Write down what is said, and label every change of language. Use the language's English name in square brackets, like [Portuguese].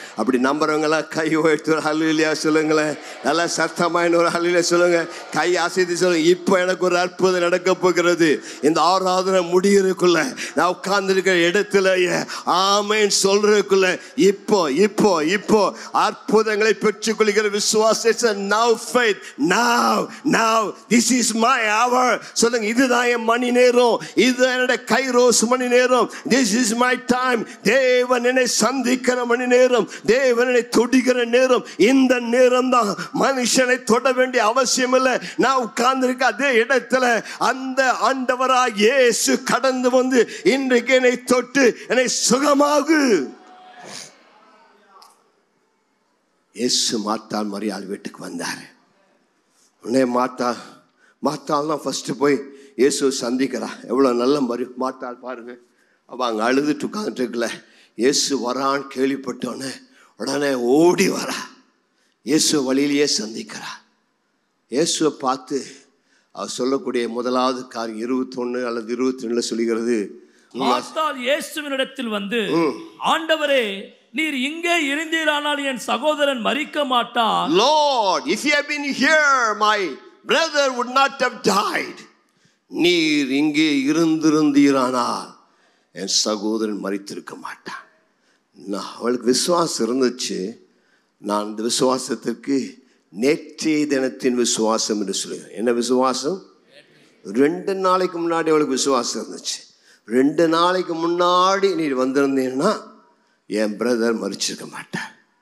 [Tamil] அப்படி நம்புறவங்களாம் கை உயர்த்தி ஒரு ஹல்லேலூயா சொல்லுங்களேன். நல்லா சத்தமான ஒரு ஹல்லேலூயா சொல்லுங்க. கை அசைத்து சொல்லுங்க, இப்போ எனக்கு ஒரு அற்புதம் நடக்க போகிறது. இந்த ஆராதனை முடியறதுக்குள்ள, நான் உட்கார்ந்துருக்கிற இடத்துல ஆமென் சொல்றதுக்குள்ள இப்போ இப்போ இப்போ அற்புதங்களை பெற்றுக்கொள்கிற விசுவாசம். [English] Now faith, now this is my hour [Tamil] சொல்லுங்க. இதுதான் என் மணி நேரம், இதுதான் என்னுடைய கைரோஸ் மணி நேரம். [English] This is my time. [Tamil] தேவன் என்னை சந்திக்கிற மணி நேரம், தேவனை தொடுகிற நேரம். இந்த நேரம் தான். மனுஷனை தொட வேண்டிய அவசியம் இல்லை. நான் உட்கார்ந்திருக்க அதே இடத்துல அந்த ஆண்டவராக இயேசு கடந்து வந்து இன்றைக்கு என்னை தொட்டு என்னை சுகமாகு. இயேசு மார்த்தாள் மரியாள் வீட்டுக்கு வந்தார். உடனே மார்த்தாள் தான் ஃபர்ஸ்ட் போய் இயேசு சந்திக்கிறா. எவ்வளோ நல்ல மார்த்தாள் பாருங்க. அவள் அங்கே அழுதுட்டு உட்காந்துட்டுருக்கல. இயேசு வரான்னு கேள்விப்பட்டோன்னே உடனே ஓடி வரா. இயேசு வழியிலேயே சந்திக்கிறா. இயேசுவை பார்த்து அவர் சொல்லக்கூடிய முதலாவது காரியம் 21 அல்லது 22 சொல்லுகிறது, மார்த்தாள் இயேசுவினிடத்தில் வந்து, ஆண்டவரே, நீர் இங்கே இருந்தீரானால் என் சகோதரன் மரிக்க மாட்டான். [English] Lord, if you have been here, my brother would not have died. [Tamil] நீர் இங்கே இருந்திருந்தீரானால் என் சகோதரன் மரித்திருக்க மாட்டான். அவளுக்கு விசுவாசம் இருந்துச்சு. நான் இந்த விசுவாசத்திற்கு நேற்றைய தினத்தின் விசுவாசம் என்று சொல்லுவேன். என்ன விசுவாசம்? 2 நாளைக்கு முன்னாடி அவளுக்கு விசுவாசம் இருந்துச்சு. 2 நாளைக்கு முன்னாடி நீர் வந்திருந்தீங்கன்னா என் பிரதர் மரிச்சிருக்க மாட்டார்.